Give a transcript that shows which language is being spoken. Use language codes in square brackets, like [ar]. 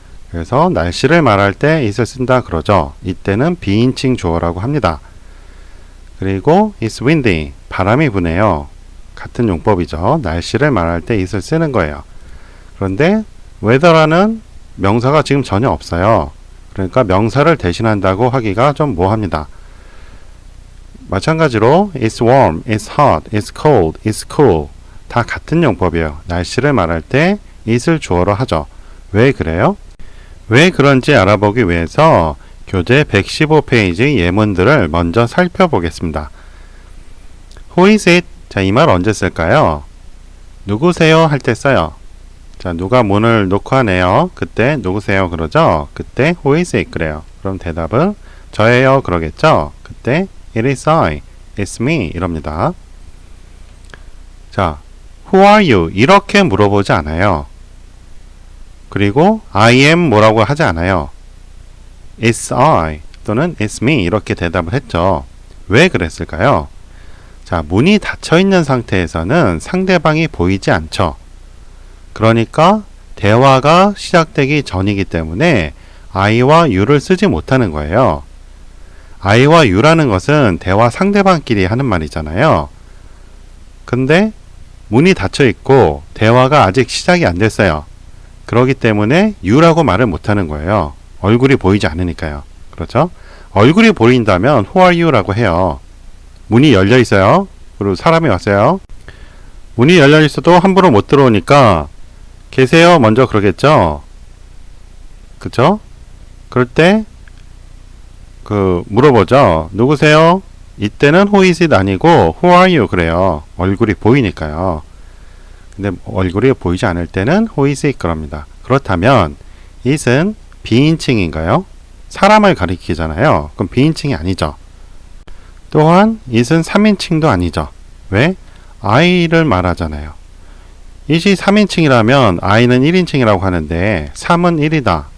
[ko] 그래서 날씨를 말할 때 it을 쓴다 그러죠. 이때는 비인칭 주어라고 합니다. 그리고 [en] it's windy, [ko] 바람이 부네요. 같은 용법이죠. 날씨를 말할 때 it을 쓰는 거예요. 그런데 weather라는 명사가 지금 전혀 없어요. 그러니까 명사를 대신한다고 하기가 좀 모호합니다. [en] 마찬가지로 it's warm, it's hot, it's cold, it's cool [ko] 다 같은 용법이에요. 날씨를 말할 때 it을 주어로 하죠. 왜 그래요? 왜 그런지 알아보기 위해서 교재 115페이지 예문들을 먼저 살펴보겠습니다. [en] Who is it? [ko] 자, 이 말 언제 쓸까요? 누구세요? 할 때 써요. 자, 누가 문을 놓고하네요. 그때 누구세요? 그러죠. 그때 [en] Who is it? [ko] 그래요. 그럼 대답은 저예요. 그러겠죠. [en] 그때 It is I, It's me [ko] 이럽니다. [en] 자, Who are you? [ko] 이렇게 물어보지 않아요. 그리고 I am 뭐라고 하지 않아요. [en] It's I [ko] 또는 [en] It's me [ko] 이렇게 대답을 했죠. 왜 그랬을까요? 자, 문이 닫혀 있는 상태에서는 상대방이 보이지 않죠. 그러니까 대화가 시작되기 전이기 때문에 I와 you를 쓰지 못하는 거예요. I와 you라는 것은 대화 상대방끼리 하는 말이잖아요. 근데 문이 닫혀 있고 대화가 아직 시작이 안 됐어요. 그렇기 때문에 you라고 말을 못하는 거예요. 얼굴이 보이지 않으니까요. 그렇죠? 얼굴이 보인다면 [en] who are you? [ko] 라고 해요. 문이 열려 있어요. 그리고 사람이 왔어요. 문이 열려 있어도 함부로 못 들어오니까 계세요? 먼저 그러겠죠? 그쵸? 그럴 때 물어보죠. 누구세요? 이때는 [en] who is it [ko] 아니고 [en] who are you 그래요. [ko] 얼굴이 보이니까요. 근데 얼굴이 보이지 않을 때는 [en] who is it [ko] 그럽니다. 그렇다면 it은 비인칭인가요? 사람을 가리키잖아요. 그럼 비인칭이 아니죠. 또한 it은 3인칭도 아니죠. 왜? I를 말하잖아요. it이 3인칭이라면 I는 1인칭이라고 하는데 3은 1이다.